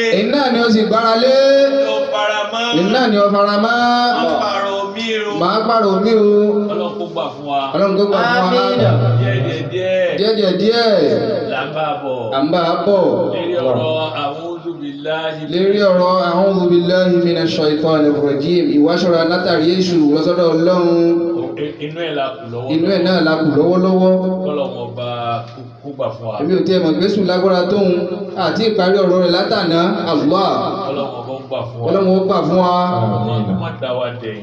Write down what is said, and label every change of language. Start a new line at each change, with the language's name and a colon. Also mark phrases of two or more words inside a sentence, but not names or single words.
Yoruba: iná ni ó sì gbára lé. ó fara mọ́. iná ni ó fara mọ́. máa pààrọ̀ omi o. máa pààrọ̀ omi o. Ọlọ́run kó gbà fún wa. Ọlọ́run kó gbà fún wa. díẹ̀díẹ̀. là ń bá a bọ̀. à ń bá a bọ̀. lérí ọ̀rọ̀
Arabic: أعوذ بالله من الشيطان الرجيم
Yoruba: ìwáṣọra látàrí èṣù lọ́sọ́dọ̀ Ọlọ́run. inú ẹ̀ la kù lọ́wọ́. inú ẹ̀ náà la kù lọ́wọ́lọ́wọ́. kọ́lọ́mọ bá kó gbà fún wa. èmi ò tiẹ̀ mọ̀ gbésùn lágbára tóun àti ìparí ọ̀rọ̀ rẹ̀ látàná Allah. kọ́lọ́mọ bá gbà fún wa. kọ́lọ́mọ ó gbà fún wa. kọ́ má dá wa dẹ̀yìn.